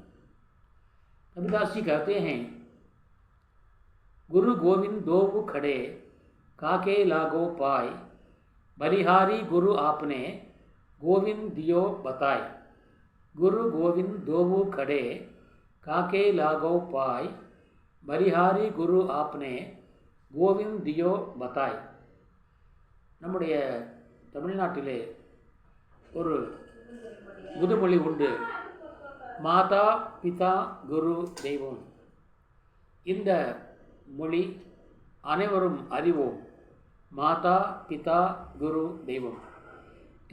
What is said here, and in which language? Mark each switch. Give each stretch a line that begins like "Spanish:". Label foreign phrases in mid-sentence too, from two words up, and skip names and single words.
Hindi: कबीरदास जी कहते हैं, गुरु गोविंद दोबु खड़े काके लागो पाए, बलिहारी गुरु आपने गोविंद दियो बताए. गुरु गोविंद दोबु खड़े काके लागो पाए, बलिहारी गुरु आपने गोविंद दियो बताए.
Tamil: நம்முடைய தமிழ்நாட்டிலே ஒரு முதுமொழி உண்டு, மாதா பிதா குரு தெய்வம். இந்த மொழி அனைவரும் அறிவோம். மாதா பிதா குரு தெய்வம்.